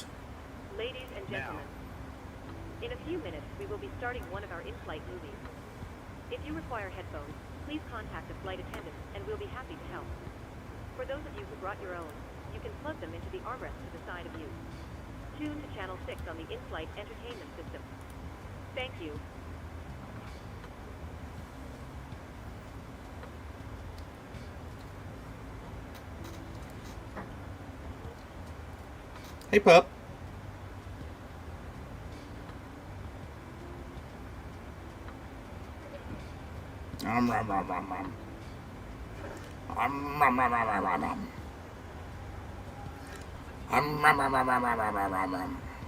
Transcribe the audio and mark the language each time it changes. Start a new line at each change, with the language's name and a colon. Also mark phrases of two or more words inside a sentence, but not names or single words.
English: Ladies and gentlemen, in a few minutes we will be starting one of our in-flight movies. If you require headphones, please contact a flight attendant and we'll be happy to help. For those of you who brought your own, you can plug them into the armrest to the side of you. Tune to channel 6 on the in-flight entertainment system. Thank you. Hey, pup. Rum, rum, rum, rum, rum. Rum, rum, rum, rum, rum, rum, rum. Rum, rum, rum, rum, rum, rum, rum, rum, rum.